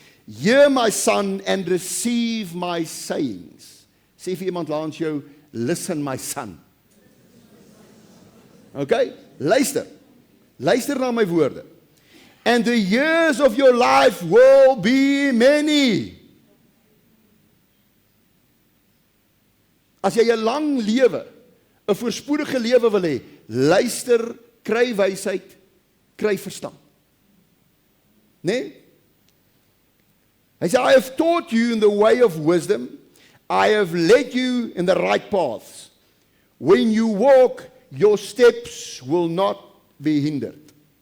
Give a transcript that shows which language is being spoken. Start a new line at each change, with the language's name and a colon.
English: Hear my son and receive my sayings.
Afrikaans: Sê vir iemand langs jou,
English: listen my son.
Afrikaans: Okay, luister. Luister na my woorde.
English: And the years of your life will be many.
Afrikaans: As jy 'n lang lewe, 'n voorspoedige lewe wil hê, luister, kry wysheid, kry verstand. Nee? Hy sê,
English: I have taught you in the way of wisdom. I have led you in the right paths. When you walk, your steps will not be hindered.